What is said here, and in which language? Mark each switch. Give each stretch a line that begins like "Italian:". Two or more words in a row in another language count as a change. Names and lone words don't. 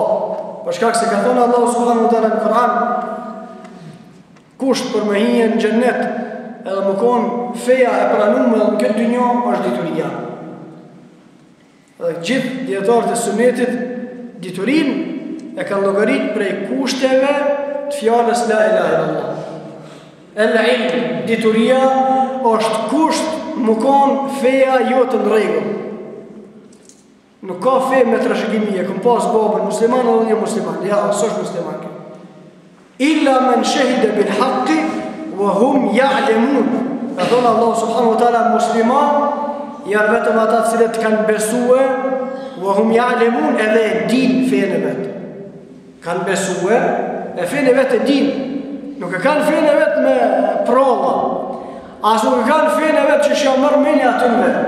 Albanian: Për shkak se ka thënë
Arabic: الله سبحانه وتعالى
Albanian: në Kur'an, kusht për me hije në xhennet, edhe më konë feja e pranume në këtë dynjë është dituria. Dhe gjithë djetarët e sunetit diturin e kanë llogarit prej kushteve të fjalës
Arabic: لا إله إلا الله. El-ilm,
Albanian: dituria është kusht më konë feja jotë në rregull. Nuk ka fe me trashëgimie, këm pas babën musliman edhe një musliman, ja, s'është musliman.
Arabic: إلا من شهد بالحق وهم يعلمون.
Albanian: Ka thonë
Arabic: الله سبحانه وتعالى
Albanian: musliman janë vetëm ata të cilët kanë besuar
Arabic: وهم يعلمون
Albanian: edhe e din fenë e vet. Kanë besuar e fenë e vet e din. Nuk e kanë fenë e vet me prova. As nuk e kanë fenë e vet që janë marrë menja aty në vet.